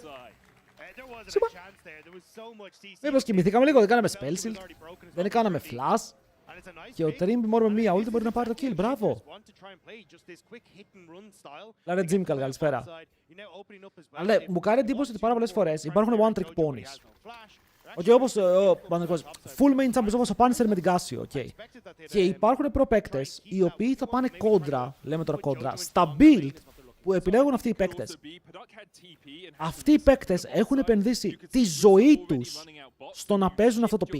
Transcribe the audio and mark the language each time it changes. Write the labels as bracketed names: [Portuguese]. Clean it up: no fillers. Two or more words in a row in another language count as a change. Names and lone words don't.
[Greek] Σούπα. Μήπως κοιμηθήκαμε λίγο, δεν κάναμε spell shield. Δεν κάναμε flash. Και ο Τρίμπ μόνο με μία ulti μπορεί να πάρει το kill. Μπράβο. Λάρε Τζίμικαλ, καλησπέρα. Αλλά μου κάνει εντύπωση ότι πάρα πολλές φορές υπάρχουν [English] one trick ponies. [Greek] Okay, όπως [English] full main champions [Greek] όπως ο Punisher με την Casio. Okay. Και υπάρχουν προπαίκτες οι οποίοι θα πάνε κόντρα, λέμε τώρα κόντρα, στα build που επιλέγουν αυτοί οι παίκτες. Αυτοί οι παίκτες έχουν επενδύσει τη ζωή τους στο να παίζουν αυτό το pick.